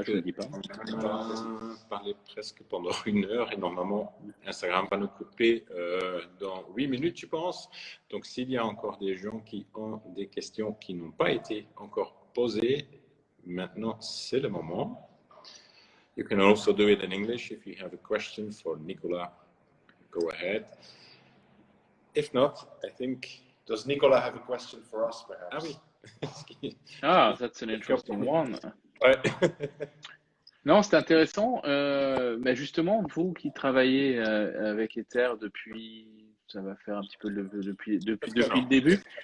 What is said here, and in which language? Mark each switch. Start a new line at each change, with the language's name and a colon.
French: que on va parler presque pendant 1 heure et normalement, Instagram va nous couper dans 8 minutes, je pense. Donc, s'il y a encore des gens qui ont des questions qui n'ont pas été encore posées, maintenant, c'est le moment.
English: You can also do it in English if you have a question for Nicolas. Go ahead. If not, I think... Does Nicolas have a question for us, perhaps?
French: Ah oui.
English: That's an interesting one.
French: Ouais. Non, c'est intéressant. Mais justement, vous qui travaillez avec Ether ça va faire un petit peu depuis le début.